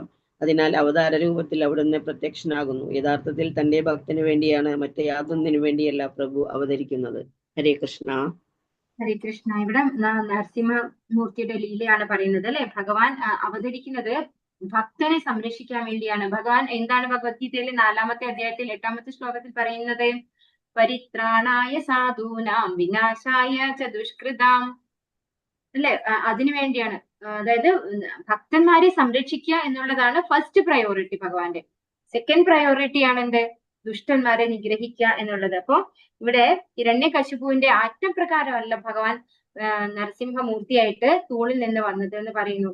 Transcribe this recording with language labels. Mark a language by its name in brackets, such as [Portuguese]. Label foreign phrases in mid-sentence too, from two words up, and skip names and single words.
[Malayalam] അതിനാൽ അവതാര രൂപത്തിൽ അവിടുന്ന് പ്രത്യക്ഷനാകുന്നു. യഥാർത്ഥത്തിൽ തന്റെ ഭക്തനു വേണ്ടിയാണ്, മറ്റു യാതൊന്നിനു വേണ്ടിയല്ല പ്രഭു അവതരിക്കുന്നത്. [Sanskrit] ഹരേ കൃഷ്ണ. ഹരേ കൃഷ്ണ. [Malayalam] ഇവിടെ നരസിംഹമൂർത്തിയുടെ ലീലയാണ് പറയുന്നത് അല്ലെ. ഭഗവാൻ അവതരിക്കുന്നത് ഭക്തനെ സംരക്ഷിക്കാൻ വേണ്ടിയാണ്. ഭഗവാൻ എന്താണ് ഭഗവത്ഗീതയിലെ 4-ാമത്തെ അധ്യായത്തിൽ 8-ാമത്തെ ശ്ലോകത്തിൽ പറയുന്നത്? [Sanskrit] പരിത്രാണായ സാധൂനാം വിനാശായ ച ദുഷ്കൃതാം അല്ലെ. [Malayalam] അതിനു വേണ്ടിയാണ്. അതായത് ഭക്തന്മാരെ സംരക്ഷിക്കുക എന്നുള്ളതാണ് [English] first priority [Malayalam] ഭഗവാന്റെ. [English] second priority [Malayalam] ആണ് എന്ത്? ദുഷ്ടന്മാരെ നിഗ്രഹിക്കുക എന്നുള്ളത്. അപ്പോ ഇവിടെ ഹിരണ്യകശിപുവിന്റെ ആജ്ഞപ്രകാരമല്ല ഭഗവാൻ നരസിംഹമൂർത്തിയായിട്ട് തൂണിൽ നിന്ന് വന്നത് എന്ന് പറയുന്നു.